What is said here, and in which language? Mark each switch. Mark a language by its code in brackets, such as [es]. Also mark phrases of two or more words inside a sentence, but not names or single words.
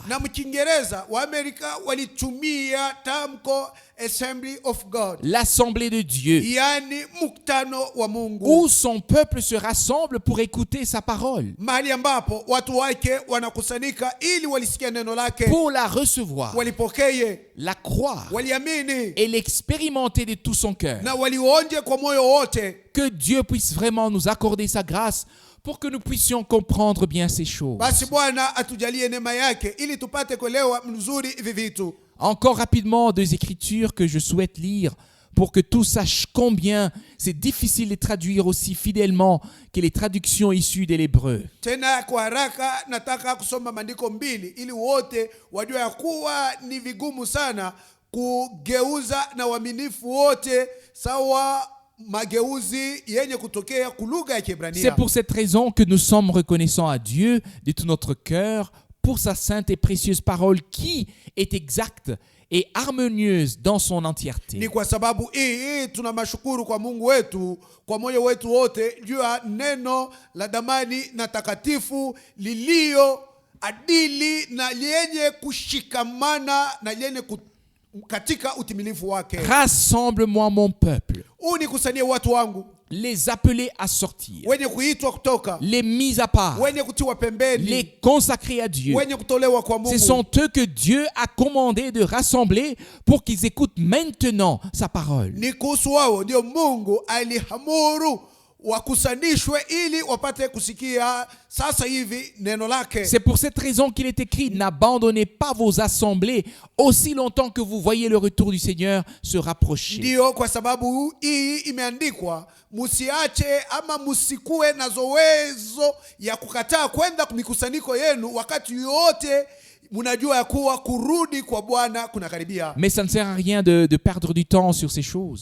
[sw] Na mkiingereza Waamerika walitumia tamko Assembly of God. [fr] L'assemblée de Dieu. [sw] Yani mkutano wa Mungu. [fr] Où son peuple se rassemble pour écouter sa parole. [sw] Mahali ambapo watu wake wanakusanyika ili walisikia neno lake. [fr] Pour la recevoir. [sw] Walipokee. [fr] La croire. [sw] Waliamini. [fr] Et l'expérimenter de tout son cœur. [sw] Na walionje kwa moyo wote. [fr] Que Dieu puisse vraiment nous accorder sa grâce pour que nous puissions comprendre bien ces choses. [sw] Basi Bwana atujalie neema yake ili tupate kuelewa mzuri hivi vitu. [fr] Encore rapidement, 2 écritures que je souhaite lire pour que tous sachent combien c'est difficile de traduire aussi fidèlement que les traductions issues de l'hébreu. [sw] Tena kwa haraka nataka kusoma maandiko mbili ili wote wajue ya kuwa ni vigumu sana kugeuza na uaminifu wote sawa mageuzi yenye kutokea kulugha ya Kiebrania. [fr] C'est pour cette raison que nous sommes reconnaissants à Dieu de tout notre cœur pour sa sainte et précieuse parole qui est exacte et harmonieuse dans son entièreté. [sw] Ni kwa sababu hii tunamshukuru kwa Mungu wetu kwa moyo wetu wote juu ya neno la damani na takatifu lilio adili na lenye kushikamana na lenye katika utimilifu wake. [fr] Rassemble-moi mon peuple. [sw] Unikusanyie watu wangu. [fr] Les appeler à sortir. [sw] Wenye kuitwa kutoka. [fr] Les mis à part. [sw] Wenye kutiwa pembeni. [fr] Les consacrer à Dieu. [sw] Wenye kutolewa kwa Mungu. [fr] Ce sont eux que Dieu a commandé de rassembler pour qu'ils écoutent maintenant sa parole. [sw] Ni kuhusu wao ndio Mungu alihamuru wakusanishwe ili wapate kusikia sasa hivi neno lake. [fr] C'est pour cette raison qu'il est écrit: n'abandonnez pas vos assemblées aussi longtemps que vous voyez le retour du Seigneur se rapprocher. [sw] Ndio kwa sababu hii imeandikwa, musiache ama musikue na zowezo ya kukataa kwenda mikusanyiko yenu wakati yote munajua ya kuwa kurudi kwa Bwana kunakaribia. [fr] Mais ça ne sert à rien de perdre du temps sur ces choses.